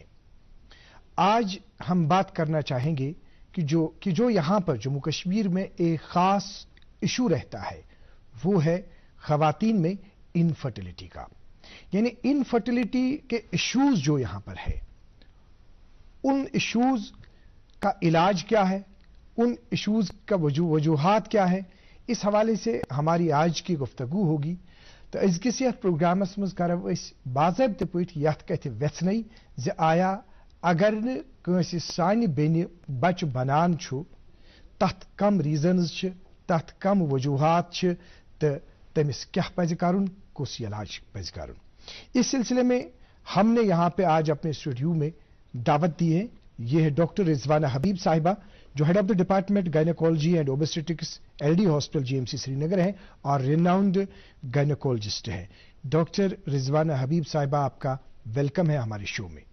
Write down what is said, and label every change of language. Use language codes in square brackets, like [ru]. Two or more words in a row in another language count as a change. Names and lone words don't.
[hi] आज हम बात करना चाहेंगे कि जो यहां पर जम्मू कश्मीर में एक खास इशू रहता है, वो है खवातीन में इनफर्टिलिटी का। यानी इनफर्टिलिटी के इश्यूज जो यहां पर है, उन इश्यूज का इलाज क्या है, उन इश्यूज का वजूहात क्या है, इस हवाले से हमारी आज की गुफ्तगू होगी। [ks] तो अजकिस यथ प्रोग्रामस मज करब अस बाज़ाब्ते पठि यथ कथ वेचने ज आया अगर न कंसे सानि बेनि बच्चे बनान छु, तथ कम रीजन्स छ, तथ कम वजूहात छ, तो तमिस क्या पज करुन, कुस इलाज पज करुन। [hi] इस सिलसिले में हमने यहां पे आज अपने स्टूडियो में दावत दी है। ये है डॉक्टर रिजवाना हबीब साहिबा, जो [en] head of the department gynecology and obstetrics [hi] एलडी हॉस्पिटल जीएमसी श्रीनगर है और [en] renowned gynecologist [hi] है। डॉक्टर रिजवाना हबीब साहिबा, आपका वेलकम है हमारे शो में।